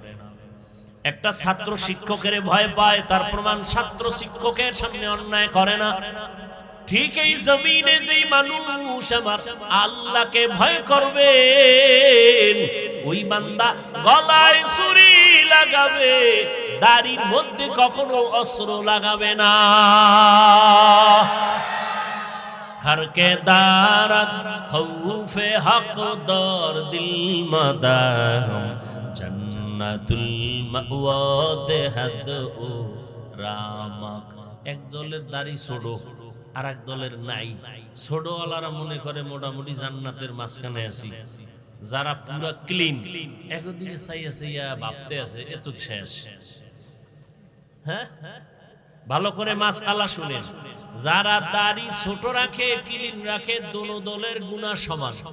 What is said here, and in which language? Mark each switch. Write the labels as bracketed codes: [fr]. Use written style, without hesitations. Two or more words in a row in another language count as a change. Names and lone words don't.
[bn] একটা ছাত্র শিক্ষকের ভয় পায়, তার প্রমাণ ছাত্র শিক্ষকের সামনে অন্যায় করে না। ঠিক এই জমিনে যেই মানুষ আমার আল্লাহকে ভয় করবে, ওই বান্দা গলায় ছুরি লাগাবে, দাড়ির মধ্যে কখনো অস্ত্র লাগাবে না। [fa] هر که دارد خوف حق در دل مدام جنة المأوی دهد او را مقام. [bn] এক দলের দাড়ি ছোট, আর এক দলের নাই। ছোটওয়ালারা মনে করে মোটামুটি জান্নাতের মাঝখানে আছি, যারা পুরা ক্লিন একদিকে চাইয়া চাইয়া ভাবতে আছে এত শেষ। হ্যাঁ, ভালো করে মাসআলা শুনেন, যারা দাড়ি ছোট রাখে ক্লিন রাখে দোনো দলের গুনাহ সমান।